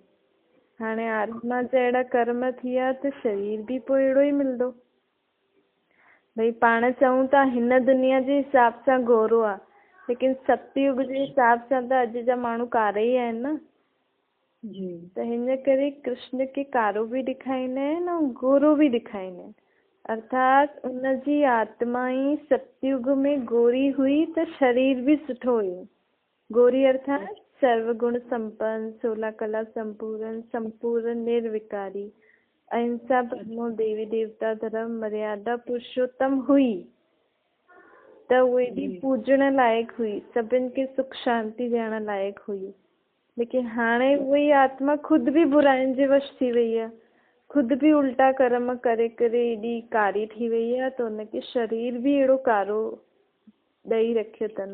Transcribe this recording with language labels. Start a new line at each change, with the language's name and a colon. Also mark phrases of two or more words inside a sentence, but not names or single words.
Sindhi: हाणे आत्मा जा अहिड़ा कर्म थी विया त शरीर बि पोइ अहिड़ो ई मिलंदो। भई पाण चऊं था हिन दुनिया जे हिसाब सां गोरो आहे, लेकिन सतयुग जे हिसाब सां त अॼु जा माण्हू कारा ई आहिनि न। त हिन करे कृष्ण के कारो बि ॾेखारींदा आहिनि ऐं गोरो बि ॾेखारींदा आहिनि। अर्थात उनजी आत्मा ई सतयुग में गोरी हुई त शरीर बि सुठो हुयो। गोरी अर्थात सर्वगुण संपन्न, 16 कला संपूर्ण, संपूर्ण निर्विकारी, अहिंसा परमो देवी देवता धर्म मर्यादा पुरुषोत्तम हुई। त उहे बि पूजण लाइक़ हुई, सभिनि खे सुख शांति ॾियण लाइक़ हुई। लेकिन हाणे उहा आत्मा ख़ुदि बि बुराइनि जे वश थी वई आहे, ख़ुदि बि उल्टा कर्म करे करे एॾी कारी थी वई आहे त हुनखे शरीर बि अहिड़ो कारो ॾेई रखियो अथनि।